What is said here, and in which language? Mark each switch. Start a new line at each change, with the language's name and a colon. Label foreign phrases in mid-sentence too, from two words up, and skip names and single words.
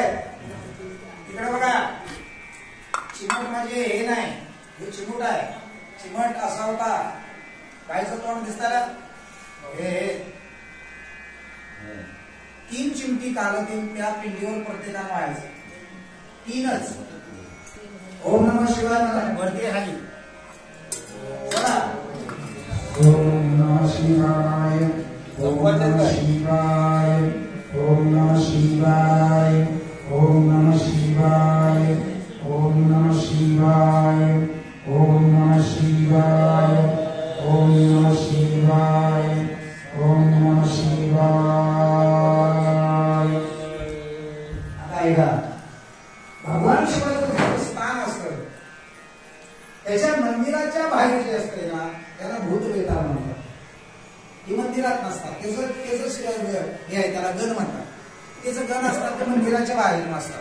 Marathi: इकडे बघा, चिमट म्हणजे हे नाही, हे चिमूट आहे. चिमट असा होता, गायचं तोंड दिसताना हे 3 चिमटी कालतील त्या पिंडीवर प्रत्येकानं व्हायचं. 3च.
Sanskrit: ओम नमः शिवाय
Marathi: वरती खाली. चला.
Sanskrit: ओम नमः शिवाय. ओम नमः शिवाय. ओम नमः शिवाय. ओम नमः शिवाय. ओम नमः शिवाय. ओम नमः शिवाय. ओम नमः शिवाय. ओम नमः शिवाय.
Marathi: आता ऐका, भगवान शिवाचं स्थान असतं, त्याच्या मंदिराच्या बाहेर जे असते ना त्याला भूतवेता म्हणतात. ती मंदिरात नसतात. त्याचं हे आहे, त्याला गण म्हणतात. त्याचं गण असतात ते मंदिराच्या बाहेर नसतात.